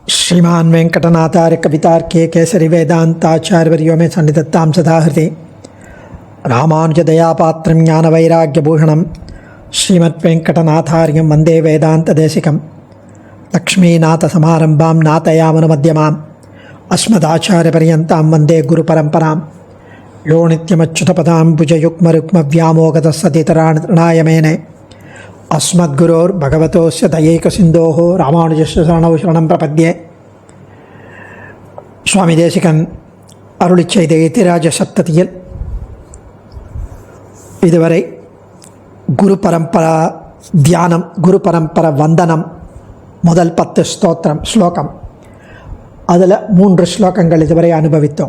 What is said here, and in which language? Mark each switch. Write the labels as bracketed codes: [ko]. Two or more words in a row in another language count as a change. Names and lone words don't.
[sa] श्रीमान वेंकटनाथार्य कवितार्के केसरी वेदांताचार्यवर्यो मे सन्निधत्तां सदा हृदि रामानुजदयापात्रं ज्ञानवैराग्यभूषणं श्रीमद्वेंकटनाथार्यं वन्दे वेदान्तदेशिकं लक्ष्मीनाथसमारम्भां नाथयामनुमध्यमाम् अस्मदाचार्यपर्यन्तां वन्दे गुरुपरम्परां यो नित्यमच्युतपदाम्बुजयुग्मरुक्मव्यामोगतस्सतितराणाय मेने अस्मद्गुरोर्भगवतोस्य दयैकसिन्धोः रामानुजस्य शरणौ शरणं प्रपद्ये. [ta] சுவாமி தேசிகன் அருளிச் செய்த எத்திராஜ சப்ததியில் இதுவரை குரு பரம்பரா தியானம், குரு பரம்பரா வந்தனம், முதல் 10 ஸ்லோகம், அதில் 3 ஸ்லோகங்கள் இதுவரை அனுபவித்தோம்.